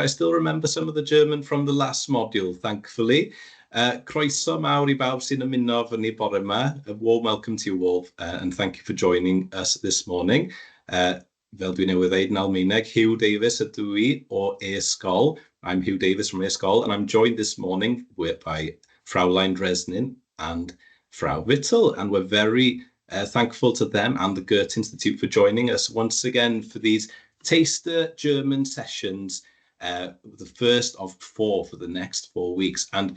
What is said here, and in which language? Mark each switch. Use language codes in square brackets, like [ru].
[en] I still remember some of the German from the last module, thankfully. [cy] Croeso mawr I bawb sy'n ymuno fyny bore yma. [en] A warm welcome to you all, and thank you for joining us this morning. [cy] Fel dwi newydd ddeud yn Almaeneg, Hugh Davies ydw I o e-sgol. [en] I'm Hugh Davies from e-sgol, and I'm joined this morning by Fräulein Dreznin and Frau Whittle, and we're very thankful to them and the Goethe Institute for joining us once again for these taster German sessions, the first of 4 for the next 4 weeks.